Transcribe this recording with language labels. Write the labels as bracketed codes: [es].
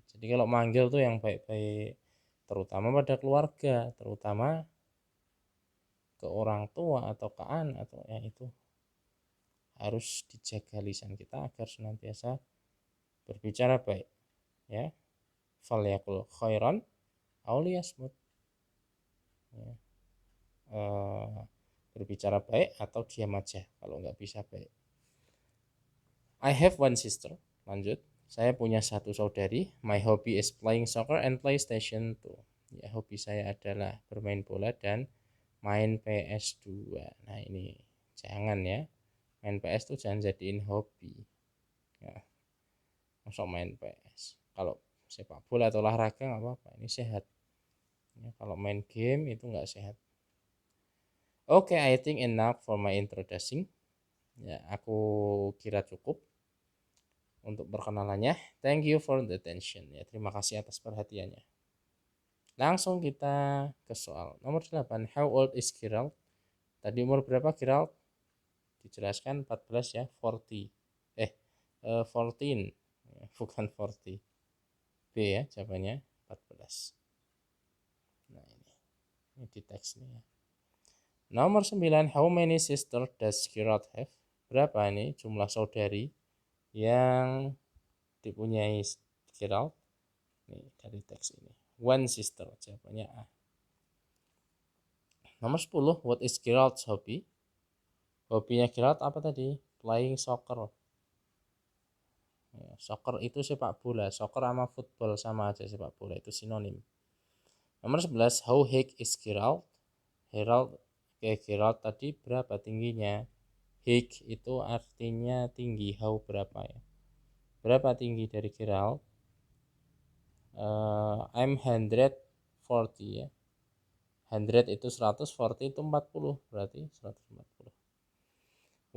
[id] Jadi kalau manggil tuh yang baik-baik, terutama pada keluarga, terutama ke orang tua atau ke anak atau yang itu harus dijaga lisan kita agar senantiasa berbicara baik. [ar] Ya, falyakul khairan aw liyasmut. Ya. [id] Berbicara baik atau diam aja kalau nggak bisa baik. [en] I have one sister. [id] Lanjut. Saya punya satu saudari. [en] My hobby is playing soccer and PlayStation 2. [id] Ya, hobi saya adalah bermain bola dan main PS2. Nah, ini jangan ya. Main PS tuh jangan jadiin hobi. Ya, masuk main PS. Kalau sepak bola atau olahraga nggak apa-apa. Ini sehat. Ya, kalau main game itu nggak sehat. [en] Okay, I think enough for my introduction. [id] Ya, aku kira cukup untuk perkenalannya. [en] Thank you for the attention. [id] Ya, terima kasih atas perhatiannya. Langsung kita ke soal nomor 8. [en] How old is Gerald? [id] Tadi umur berapa Gerald? Dijelaskan 14 ya, 40. 14. Bukan 40. B ya jawabannya 14. Nah, ini di teksnya ya. Nomor 9, [en] how many sisters does Gerald have? [id] Berapa ini jumlah saudari yang dipunyai Gerald? Nih dari teks ini. [en] One sister, [id] jawabannya A. [en] Nomor 10, what is Gerald's hobby? [id] Hobinya Gerald apa tadi? Playing soccer. Ya, soccer itu sepak bola. Soccer sama football sama aja, sepak bola itu sinonim. [en] Nomor 11, how high is Gerald? [id] Gerald tadi berapa tingginya? High itu artinya tinggi, how berapa ya? Berapa tinggi dari Gerald? I'm 140 ya. 100 itu 100, 40 itu 40, berarti 140.